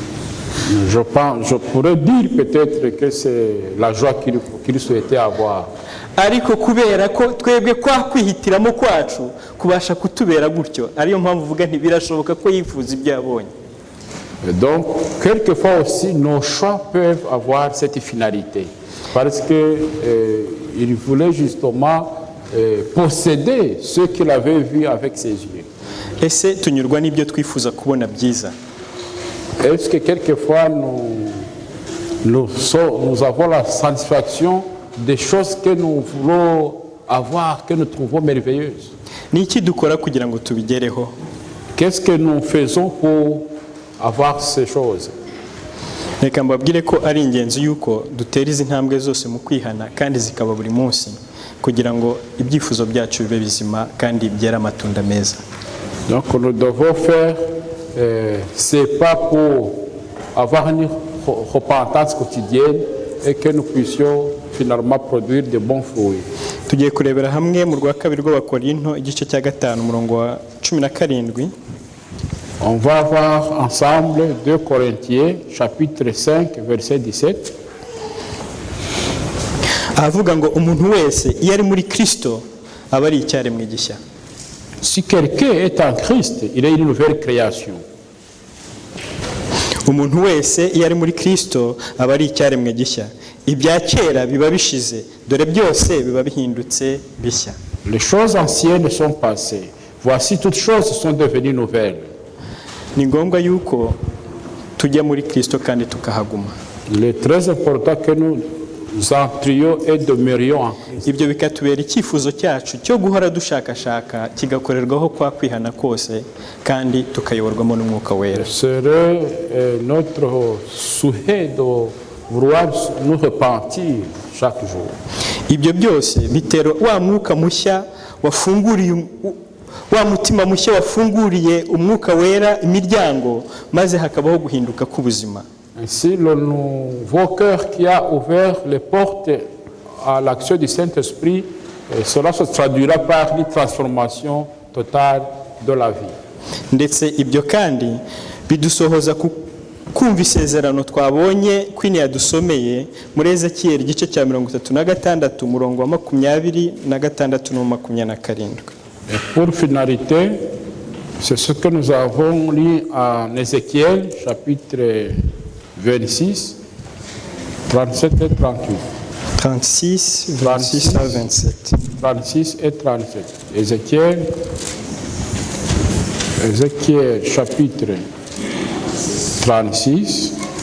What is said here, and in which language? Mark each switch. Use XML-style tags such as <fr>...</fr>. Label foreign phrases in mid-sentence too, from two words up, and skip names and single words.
<fr>Je pourrais dire peut-être que c'est la joie qu'il souhaitait avoir.</fr> <rw>Ariko kubera ko twebwe kwa kwihitiramo kwacu kubasha kutubera gutyo, ariyo mpamvu uvuga nti birashoboka ko yifuza ibyo yabonye.</rw> <fr>Donc quelquefois aussi nos choix peuvent avoir cette finalité parce que il voulait justement posséder ce qu'il avait vu avec ses yeux.</fr> <rw>Ese tunyurwa n'ibyo twifuza kubona byiza?</rw> <fr>Est-ce que quelquefois nous avons la satisfaction des choses que nous voulons avoir, que nous trouvons merveilleuses?</fr> <rw>Ni iki dukora kugira ngo tubigereho?</rw> <fr>Qu'est-ce que nous faisons pour avoir ces choses?</fr> <rw>Reka mbabwire ko ari ingenzi yuko dutera izi ntambwe zose mu kwihana kandi zikaba buri munsi kugira ngo ibyifuzo byacu bibe bizima kandi byera amatunda meza.</rw> <fr>Donc nous devons faire c'est pas pour avoir une repentance quotidienne et que nous puissions finalement produire de bons fruits.</fr> <rw>Tugiye kurebera hamwe mu rwa kabiri rw'Abakorinto igice cya 5 umurongo wa 17.</rw> <fr>On va voir ensemble 2 Corinthiens chapitre 5 verset 17.</fr> <rw>Avuga ngo umuntu wese iyo ari muri Kristo aba ari icyaremwe gishya.</rw> <fr>Si quelqu'un est en Christ, il est une nouvelle création.</fr> <rw>Umuntu wese iyo ari muri Kristo aba ari icyaremwe gishya. Ibya kera biba bishize, dore byose biba bihindutse bishya.</rw> <fr>Les choses anciennes sont passées. Voici toutes choses sont devenues nouvelles.</fr> <rw>Ni ngombwa yuko tujya muri Kristo kandi tukahaguma.</rw> <fr>Il est très important que nous entrions et demeurions en Christ.</fr> <rw>Ibyo bikatubera icyifuzo cyacu cyo guhora dushakashaka kigakorerwaho kwa kwihana kose kandi tukayoborwamo n'Umwuka Wera.</rw> <fr>Serait notre souhait de vouloir nous repentir chaque jour.</fr> <rw>Ibyo byose bitera wa mwuka mushya wafunguriye wa mutima mushya wafunguriye Umwuka Wera imiryango maze hakabaho guhinduka k'ubuzima.</rw> <fr>Ainsi, le nouveau cœur qui a ouvert les portes à l'action du Saint-Esprit, cela se traduira par une transformation totale de la vie.</fr> <rw>Ndetse ibyo kandi bidusohoza kumva isezerano twabonye kwini yadusomeye muri Ezekiyeli igice cya 36 umurongo wa 26 na 27.</rw> <fr>Et pour finalité, c'est ce que nous avons lu en Ézéchiel chapitre 26, 37 et 38. 36, 26 à 27. 36 et 37. Ézéchiel chapitre 36.</fr>